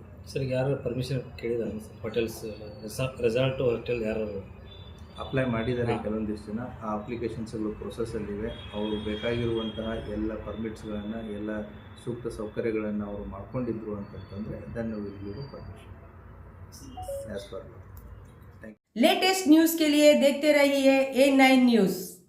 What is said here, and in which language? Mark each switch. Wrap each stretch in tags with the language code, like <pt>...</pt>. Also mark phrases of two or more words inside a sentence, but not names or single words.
<kn>ಸರ್, ಯಾರು ಪರ್ಮಿಷನ್ ಕೇಳಿದ್ದಾರೆ ಸರ್? ಹೋಟೆಲ್ಸ್, ರೆಸಾರ್ಟು, ಹೋಟೆಲ್ ಯಾರು ಅಪ್ಲೈ ಮಾಡಿದ್ದಾರೆ? ಕೆಲವೊಂದಿಷ್ಟು ಜನ ಆ ಅಪ್ಲಿಕೇಶನ್ಸ್ಗಳು ಪ್ರೊಸೆಸ್ಸಲ್ಲಿವೆ. ಅವರು ಬೇಕಾಗಿರುವಂತಹ ಎಲ್ಲ ಪರ್ಮಿಟ್ಸ್ಗಳನ್ನು, ಎಲ್ಲ ಸೂಕ್ತ ಸೌಕರ್ಯಗಳನ್ನು ಅವರು ಮಾಡ್ಕೊಂಡಿದ್ರು ಅಂತಂತಂದರೆ ಅದನ್ನು</kn> <en>will permission as per. latest news</en> <hi>के लिए देखते रहिए A9 न्यूज़।</hi>